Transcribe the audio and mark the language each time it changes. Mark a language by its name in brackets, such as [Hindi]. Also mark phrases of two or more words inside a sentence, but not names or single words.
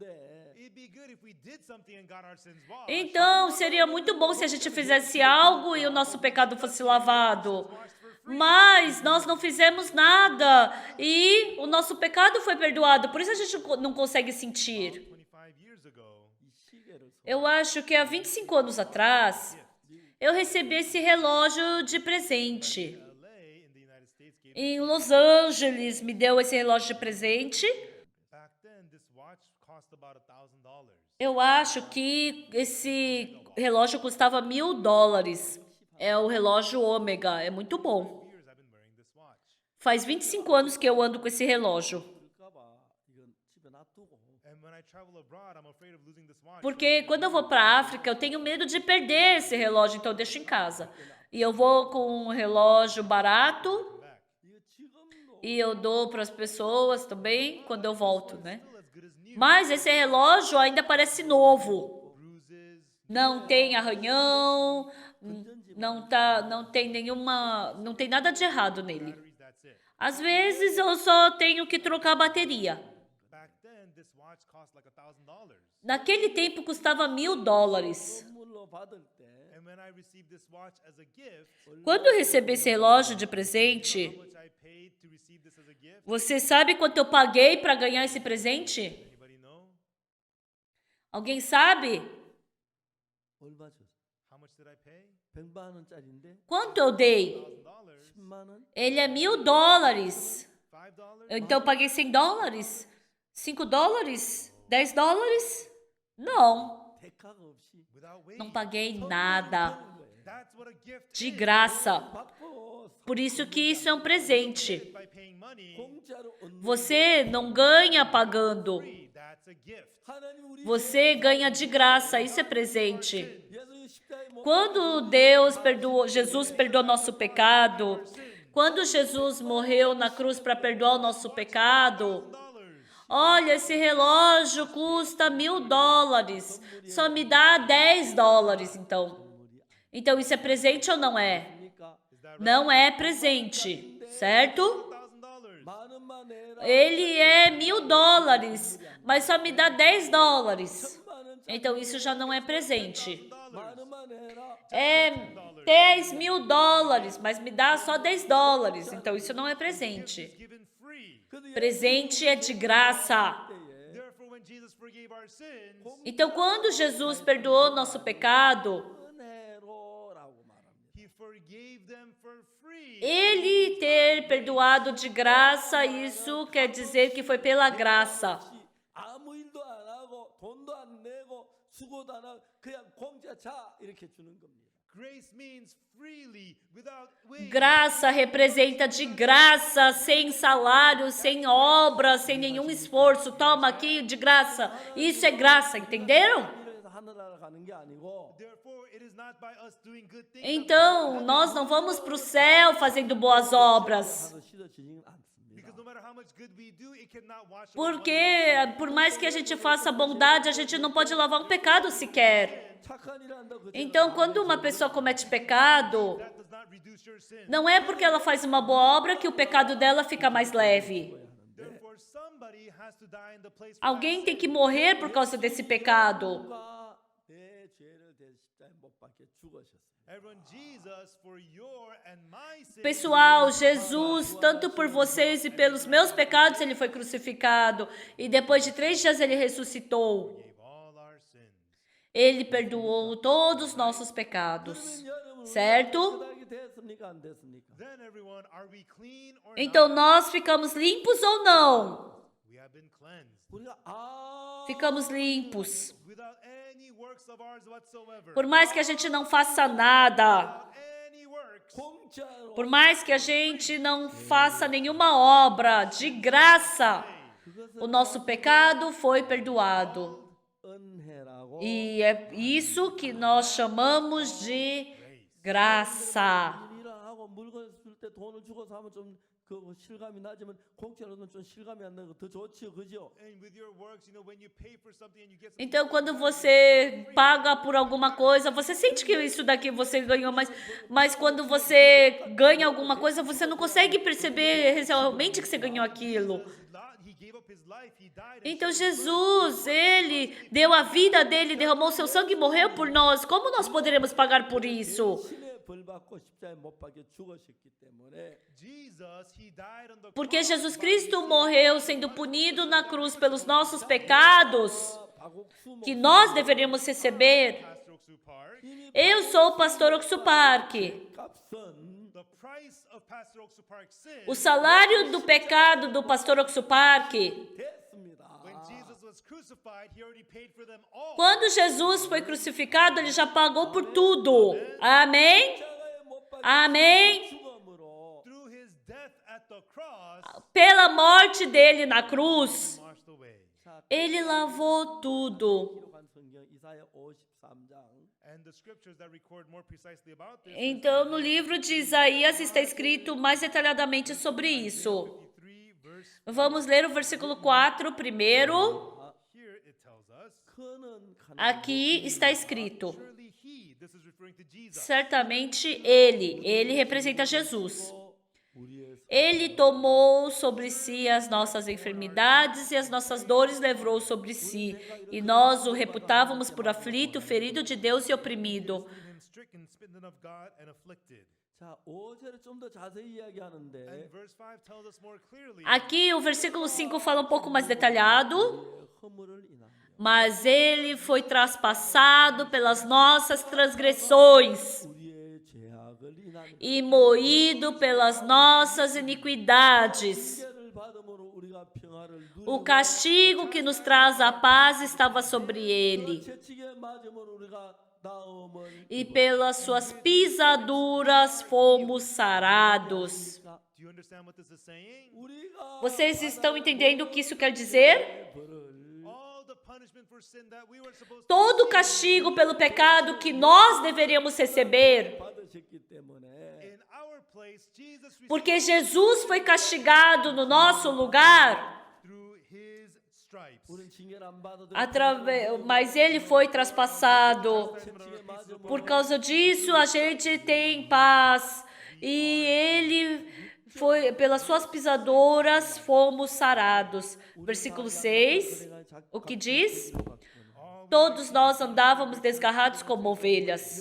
[English] it'd be good if we did something and got our sins washed. [Portuguese] Então, seria muito bom se a gente fizesse algo e o nosso pecado fosse lavado. Mas nós não fizemos nada e o nosso pecado foi perdoado. Por isso a gente não consegue sentir. [English] 25 years ago, [Korean] 이 시계를 [Portuguese] Eu acho que há 25 anos atrás, eu recebi esse relógio de presente. [English] LA in the United States gave [Portuguese] em Los Angeles me deu esse relógio de presente. [English] Back then, this watch cost about $1,000. [Portuguese] Eu acho que esse relógio custava $1.000. É o relógio Ômega, é muito bom. [English] Years I've been wearing this watch. [Portuguese] Faz 25 anos que eu ando com esse relógio. [Korean] 그럴까봐 이건 집에 놔두고 [English] And when I travel abroad, I'm afraid of losing this watch. [Portuguese] Porque quando eu vou para a África, eu tenho medo de perder esse relógio, então eu deixo em casa. E eu vou com um relógio barato [English] Back. [Korean] 이거 지금도 [Portuguese] e eu dou para as pessoas também quando eu volto, né? [English] Still as good as new. [Portuguese] Mas esse relógio ainda parece novo. [English] Bruises. [Portuguese] Não tem arranhão, não tem nenhuma, não tem nada de errado nele. [English] Batteries, that's it. [Portuguese] Às vezes eu só tenho que trocar a bateria. [English] Back then, this watch cost like $1,000. [Portuguese] Naquele tempo custava $1.000. [Korean] 선물로 받을 때 [English] And when I received this watch as a gift, [Portuguese] Quando eu recebi esse relógio de presente, [English] how much I paid to receive this as a gift? [Portuguese] você sabe quanto eu paguei para ganhar esse presente? [English] Anybody know? [Portuguese] Alguém sabe? [Korean] 얼마 줬어? [English] How much did I pay? [Korean] 100만 원짜리인데 [Portuguese] Quanto eu dei? $1,000? [Korean] 10만 원? [Portuguese] Ele é $1.000. $5? Então eu paguei $100? $5? $10? Não, [Korean] 대가가 없이 [English] Without [Portuguese] não [English] waiting. [Portuguese] paguei nada. [English] That's what a gift [Portuguese] De [English] is. [Portuguese] graça. [Korean] 받고 [Portuguese] Por isso que isso é um presente. [English] By paying money, [Korean] 공짜로 얻는 [Portuguese] Você não ganha pagando. [English] free, that's a gift. [Korean] 하나님 우리 [Portuguese] Você ganha de graça. Isso é presente. [Korean] 예수 십자가에 못 [Portuguese] Quando Jesus perdoou nosso pecado, quando Jesus morreu na cruz para perdoar o nosso pecado, olha, esse relógio custa $1.000. Só me dá $10, então. Então isso é presente ou não é? [Korean] 받으니까 [Portuguese] Não é presente, certo? $1,000. [Korean] 만 원만 내라 [Portuguese] Ele é $1.000, mas só me dá $10. [Korean] 만 원, [Portuguese] Então isso já não é presente. [Korean] 만 원만 내라 [Portuguese] É $10.000, mas me dá só $10. Então isso não é presente. [English] Given free. [Portuguese] Presente é de graça. [English] Therefore, when Jesus forgave our sins, [Portuguese] Então quando Jesus perdoou nosso pecado, [Korean] 은혜로라고 말합니다. [English] he forgave them for free. [Portuguese] ele ter perdoado de graça, isso quer dizer que foi pela graça. [Korean] 아무 일도 안 하고 돈도 안 내고 수고도 안 하고 그냥 공짜 자 이렇게 주는 겁니다. [English] Grace means freely, without waiting. [Portuguese] Graça representa de graça, sem salário, sem obra, sem nenhum esforço. Toma aqui de graça. Isso é graça, entenderam? [Korean] 이래서 하늘나라 가는 게 아니고 [English] Therefore, it is not by us doing good things. [Portuguese] Então, nós não vamos para o céu fazendo boas obras. [Korean] 하도 씻어지지는 않습니다. [English] Because no matter how much good we do, it cannot wash away [Portuguese] Porque, por mais que a gente faça bondade, a gente não pode lavar um pecado sequer. [Korean] 착한 일 한다고 그저 [Portuguese] Então, quando uma pessoa comete pecado, [English] that does not reduce your sin. [Portuguese] não é porque ela faz uma boa obra que o pecado dela fica mais leve. [English] Therefore, somebody has to die in the place for [Portuguese] Alguém tem que morrer por causa desse pecado. [Korean] 누가 내 죄를 대신 십자가에 못 박혀 죽으셨어요. [English] everyone. Jesus, for your and my sin, [Portuguese] Pessoal, Jesus, tanto por vocês e pelos meus pecados, ele foi crucificado. E depois de 3 dias ele ressuscitou. [English] forgave all our sins. [Portuguese] Ele perdoou todos os nossos pecados. certo? [Korean] 됐습니까? 안 됐습니까? [English] Then everyone, are we clean or [Portuguese] Então [English] not? [Portuguese] nós ficamos limpos ou não? [English] We have been cleansed [Korean] 우리가 [Portuguese] Ficamos limpos. [English] without any works of ours whatsoever. [Portuguese] Por mais que a gente não faça nada, [English] Without any works. [Korean] 공짜로 [Portuguese] por mais que a gente não faça nenhuma obra, de graça, o nosso pecado foi perdoado. [Korean] 은혜라고 [Portuguese] E é isso que nós chamamos de graça. [Korean] 일이랑 하고 물건 쓸 때 돈을 주고 사면 좀 그 실감이 나지만 공짜로는 좀 실감이 안 나고 더 좋지요, 그죠? [English] And with your works, when you pay for something and you get something, [Portuguese] Então, quando você paga por alguma coisa, você sente que isso daqui você ganhou, mas quando você ganha alguma coisa, você não consegue perceber realmente que você ganhou aquilo. [English] he gave up his life, he died. [Portuguese] Então, Jesus, ele deu a vida dele, derramou seu sangue e morreu por nós. Como nós poderemos pagar por isso? [Korean] 신의 벌 받고 십자가에 못 박혀 죽으셨기 때문에 [English] Jesus, he died on the [Portuguese] Porque [English] cross. [Portuguese] Jesus Cristo morreu sendo punido na cruz pelos nossos pecados, 박옥수 que nós deveríamos receber. [English] Pastor Oxu Park, [Portuguese] Eu sou o pastor Oxu Park. [Korean] 값은 [English] the price price of Pastor Oksu Park's sin, [Portuguese] O salário do pecado do pastor Oksupark, [Korean] 됐습니다. [English] when Jesus was crucified, he already paid for them all. [Portuguese] quando Jesus foi crucificado, ele já pagou por tudo. Amém? [Korean] 십자가에 못 박혀 [Portuguese] Amém? [Korean] 죽음으로 [English] Through his death at the cross, [Portuguese] Pela morte dele na cruz, [English] washed away. [Portuguese] ele lavou tudo. [Korean] 기록한 성경 이사야 53장 [English] And the scriptures that record more precisely about this, [Portuguese] Então, no livro de Isaías está escrito mais detalhadamente sobre isso. [English] 53 verse, [Portuguese] Vamos ler o versículo 4 primeiro. [English] here it tells us, [Korean] 그는 가난한 [Portuguese] Aqui está escrito: [English] surely he, this is referring to Jesus, [Portuguese] certamente ele representa Jesus. [Korean] 우리의 [Portuguese] Ele tomou sobre si as nossas enfermidades e as nossas dores levou sobre si. E nós o reputávamos por aflito, ferido de Deus e oprimido. [English] him stricken, smitten of God, and afflicted. [Korean] 자, 5절에 좀 더 자세히 이야기하는데 [English] And verse 5 tells us more clearly, [Portuguese] Aqui o versículo 5 fala um pouco mais detalhado. [Korean] 우리의 허물을 인하여 [Portuguese] Mas ele foi traspassado pelas nossas transgressões [Korean] 우리의 죄악을 인하여 [Portuguese] e moído pelas nossas iniquidades. [Korean] 징계를 받음으로 우리가 평화를 [Portuguese] O [Korean] 누리고 [Portuguese] castigo que nos traz a paz estava sobre ele, [Korean] 채찍에 맞음으로 우리가 나음을 [Portuguese] e pelas suas pisaduras fomos sarados. [English] do you understand what this is saying? [Korean] 우리가 [Portuguese] Vocês estão entendendo o que isso quer dizer? [Korean] 벌을 [English] All the punishment for sin that we were supposed to [Portuguese] Todo o castigo pelo pecado que nós deveríamos receber, [Korean] 받으셨기 때문에 [English] in our place, Jesus received [Portuguese] porque Jesus foi castigado no nosso lugar. [English] through his stripes. [Korean] 우리는 징계를 안 받아도 [Portuguese] Mas ele foi traspassado. [Korean] 채찍에 맞음으로 [Portuguese] Por causa disso, a gente tem paz. E ele foi, pelas suas pisaduras, fomos sarados. Versículo 6, o que diz? Todos nós andávamos desgarrados como ovelhas.